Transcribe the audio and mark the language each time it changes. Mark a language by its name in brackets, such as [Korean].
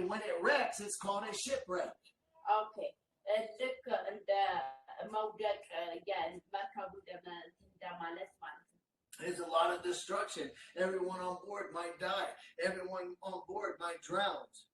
[English] And when it wrecks, it's called a shipwreck. Okay. Look, and [Amharic] መውደቅ መርከቡ እንደማለት ማለት ነው። [English] There's a lot of destruction. Everyone on board might die. Everyone on board might drown.